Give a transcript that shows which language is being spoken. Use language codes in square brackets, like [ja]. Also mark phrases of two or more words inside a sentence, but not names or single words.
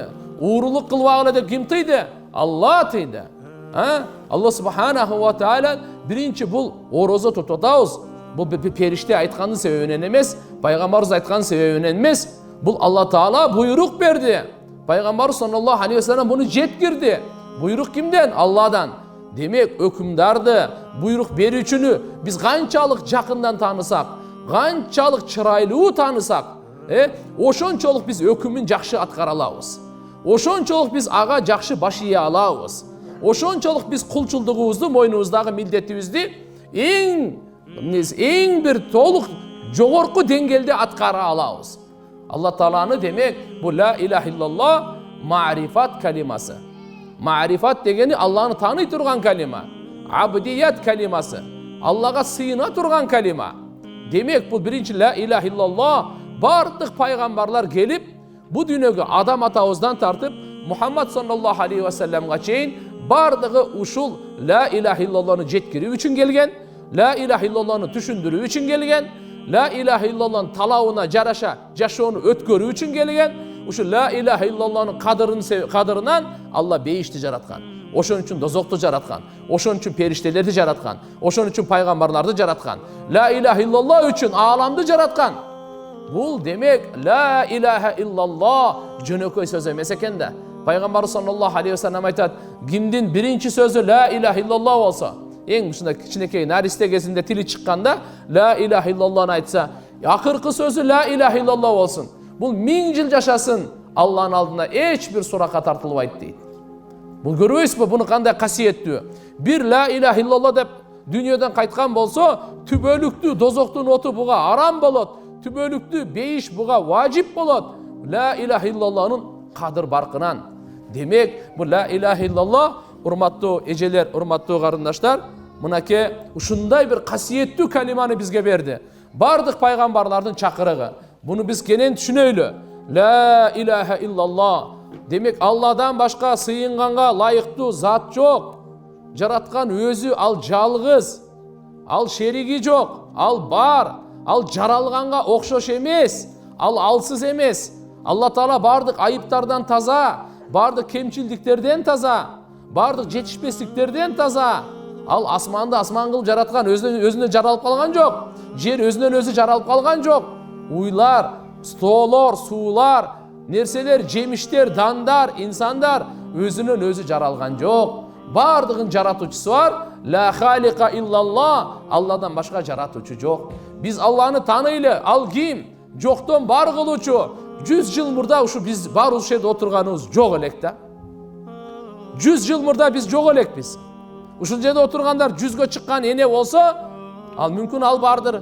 [ky] Уурулук кылбагыла деп ким тыйды? Алла тыйды. Алла [ar] سبحانه وتعالى [ky] биринчи бул орозо тутуп атабыз. Бул периште айткандын себебинен эмес, пайгамбарыбыз айткандын себебинен эмес. Бул Алла Таала буйрук берди. Пайгамбар [ar] صلى الله عليه وسلم [ky] буну жеткирди. Буйрук кимден? Алладан. Демек, өкүмдарды, буйрук берүүчүнү биз канчалык жакындан таанысак, канчалык чырайлуу таанысак, ошончолук биз өкүмүн жакшы аткара алабыз. Ошончолук биз ага жакшы баш ийе алабыз. Ошончолук биз кулчулдугубузду, мойнубуздагы милдетибизди эң бир толук жогорку деңгээлде аткара алабыз. Алла Тааланы демек, бу [ar] لا إله إلا الله [ky] ма'рифат калимасы. Ма'рифат дегени Алланы таный турган калима. Абдият калимасы. Аллага сыйына турган калима. Демек, бул биринчи [ar] لا إله إلا الله [ky] бардык пайгамбарлар келип, бу дүйнөгө адам атабыздан тартып, Мухаммад [ar] صلى الله عليه وسلم [ky] чейин бардыгы ушул [ar] لا إله إلا الله [ky] жеткирүү үчүн келген, [ar] لا إله إلا الله [ky] түшүндүрүү үчүн келген, [ar] لا إله إلا الله [ky] талабына жараша жашоону өткөрүү үчүн келген. Ушу [ar] لا إله إلا الله [ky] кадырынан Алла бейишти жараткан. Ошон үчүн дозокту жараткан. Ошон үчүн периштелерди жараткан. Ошон үчүн пайгамбарларды жараткан. [ar] لا إله إلا الله [ky] үчүн ааламды жараткан. Бул демек [ar] لا إله إلا الله [ky] жөнөкөй сөз эмес экен да. Пайгамбар [ar] صلى الله عليه وسلم [ky] айтат, кимдин биринчи сөзү [ar] لا إله إلا الله [ky] болсо, эң ушундай кичинекей наристе кезинде тили чыкканда [ar] لا إله إلا الله [ky] айтса, акыркы сөзү [ar] لا إله إلا الله [ky] болсун. Бул 1000 жыл жашасын, Алланын алдына эч бир суракка тартылбайт дейт. Бул көрбөйсүзбү буну кандай касиеттүү? Бир [ar] لا إله إلا الله [ky] деп дүйнөдөн кайткан болсо, түбөлүктүү дозоктун оту буга арам болот. Түбөлүктүү бейиш буга важип болот. [ar] لا إله إلا الله [ky] кадыр баркынан. Демек, бу [ar] لا إله إلا الله, [ky] урматтуу эжелер, урматтуу карындаштар, мынакей ушундай бир касиеттүү калиманы бизге берди. Бардык пайгамбарлардын чакырыгы. Буну биз кенен түшүнөйлү. [ar] لا إله إلا الله. [ky] Демек, Алладан башка сыйынганга лайыктуу зат жок. Жараткан өзү ал жалгыз. Ал шериги жок. Ал бар. Ал жаралганга окшош эмес. Ал алсыз эмес. Алла Таала бардык айыптардан таза, бардык кемчилдиктерден таза, бардык жетишпестиктерден таза. Ал асманды асман кылып жараткан, өзүнөн жаралып калган жок. Жер өзүнөн өзү жаралып калган жок. Уйлар, стоолор, суулар, нерселер, жемиштер, дандар, инсандар өзүнөн өзү жаралган жок. Бардыгын жаратуучусу бар. [ar] لا خالق إلا الله. [ky] Алладан башка жаратуучу жок. Биз Алланы таныйлы. Ал ким? Жоктон бар кылуучу. 100 жыл мурда ушу биз бар ушул жерде отурганыбыз жок элек да. 100 жыл мурда биз жок элекпиз. Ушул жерде отургандар 100гө чыккан эне болсо, ал мүмкүн ал бардыр.